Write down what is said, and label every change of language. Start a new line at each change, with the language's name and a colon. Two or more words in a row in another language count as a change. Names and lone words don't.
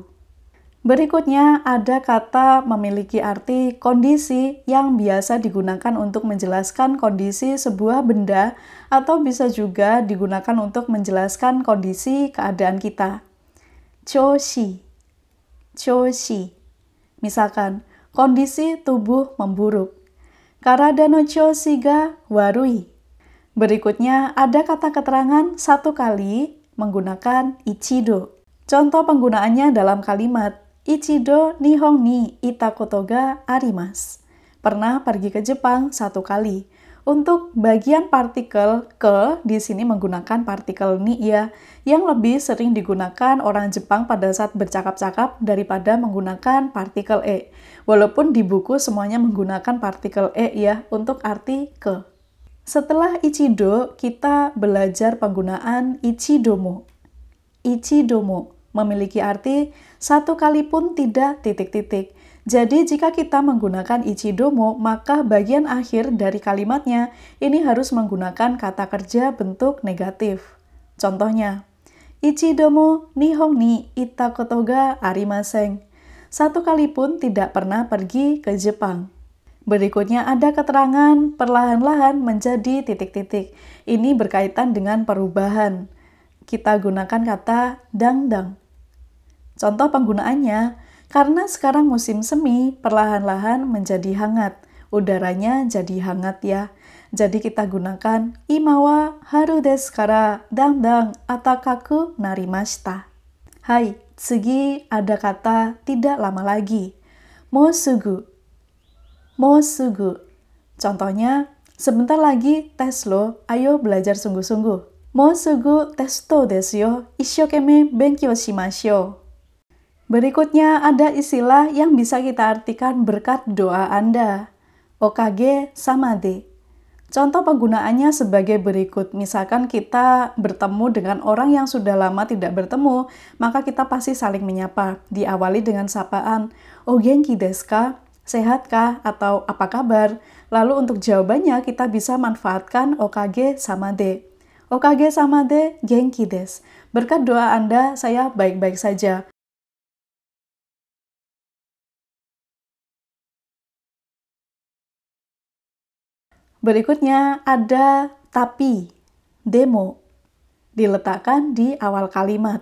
Indonesian: Berikutnya ada kata memiliki arti kondisi yang biasa digunakan untuk menjelaskan kondisi sebuah benda atau bisa juga digunakan untuk menjelaskan kondisi keadaan kita.
Japanese: 調子。調子.
Indonesian: Misalkan, kondisi tubuh memburuk.
Japanese: 体の調子が悪い.
Indonesian: Berikutnya ada kata keterangan 1 kali menggunakan ichido. Contoh penggunaannya dalam kalimat
Japanese: 一度日本にいたことがあります.
Indonesian: Pernah pergi ke Jepang 1 kali. Untuk bagian partikel ke di sini menggunakan partikel ni ya, yang lebih sering digunakan orang Jepang pada saat bercakap-cakap daripada menggunakan partikel e. Walaupun di buku semuanya menggunakan partikel e ya untuk arti ke. Setelah ichido, kita belajar penggunaan ichidomo. Ichidomo memiliki arti 1 kali pun tidak titik-titik. Jadi jika kita menggunakan ichidomo, maka bagian akhir dari kalimatnya ini harus menggunakan kata kerja bentuk negatif.
Japanese: Contohnya, 一度も日本にいたことがありません.
Indonesian: 1 kali pun tidak pernah pergi ke Jepang. Berikutnya ada keterangan perlahan-lahan menjadi titik-titik. Ini berkaitan dengan perubahan. Kita gunakan kata dangdang. Contoh penggunaannya, karena sekarang musim semi, perlahan-lahan menjadi hangat. Udaranya jadi hangat ya. Jadi kita gunakan
Japanese: 今は春ですからだんだん暖かくなりました. はい、次
Indonesian: ada kata tidak lama lagi.
Japanese: もうすぐ。もうすぐ.
Indonesian: Contohnya, sebentar lagi tes lo, ayo belajar sungguh-sungguh.
Japanese: もうすぐテストですよ、一生懸命勉強しましょう.
Indonesian: Berikutnya ada istilah yang bisa kita artikan berkat doa Anda.
Japanese: おかげさまで.
Indonesian: Contoh penggunaannya sebagai berikut. Misalkan kita bertemu dengan orang yang sudah lama tidak bertemu, maka kita pasti saling menyapa. Diawali dengan sapaan,
Japanese: "お元気ですか?" Sehatkah?
Indonesian: Atau apa kabar? Lalu untuk jawabannya kita bisa manfaatkan
Japanese: おかげさまで. おかげさまで元気です.
Indonesian: Berkat doa Anda, saya baik-baik saja. Berikutnya ada tapi, demo, diletakkan di awal kalimat.